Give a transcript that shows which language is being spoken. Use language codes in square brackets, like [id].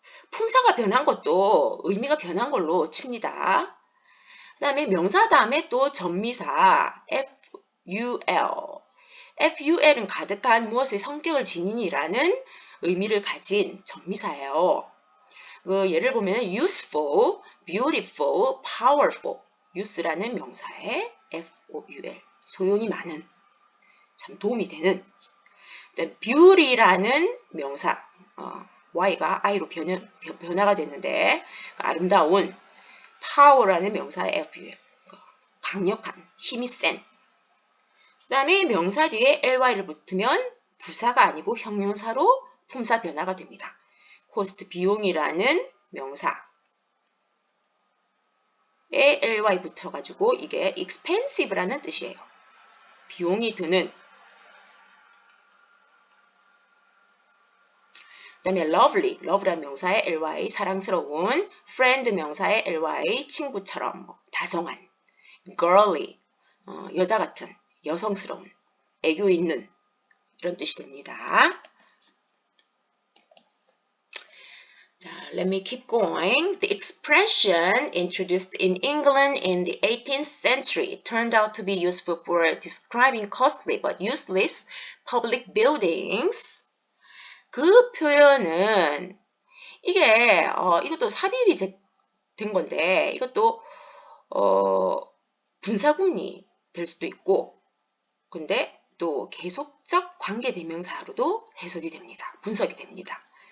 [ko] 품사가 변한 것도 의미가 변한 걸로 칩니다. 그 다음에 명사 다음에 또 전미사 FUL. FUL은 가득한 무엇의 성격을 지닌이라는 의미를 가진 전미사예요. 예를 보면 useful, beautiful, powerful. use라는 명사에 FOUL, 소용이 많은, 참 도움이 되는. beauty라는 명사, y가 i로 변화가 됐는데 아름다운, power라는 명사에 FUL, 강력한, 힘이 센. 그 다음에 명사 뒤에 ly를 붙으면 부사가 아니고 형용사로 품사 변화가 됩니다. cost, 비용이라는 명사에 ly 붙어가지고 이게 expensive라는 뜻이에요. 비용이 드는. 그 다음에 lovely, love라는 명사에 ly, 사랑스러운, friend 명사에 ly, 친구처럼, 다정한, girly, 여자 같은, 여성스러운, 애교 있는, 이런 뜻이 됩니다. [en] 자, let me keep going. The expression introduced in England in the 18th century turned out to be useful for describing costly but useless public buildings. [ko] 그 표현은 이게 이것도 삽입이 된 건데 이것도 분사구문이 될 수도 있고 근데 또 계속적 관계대명사로도 해석이 됩니다. 분석이 됩니다.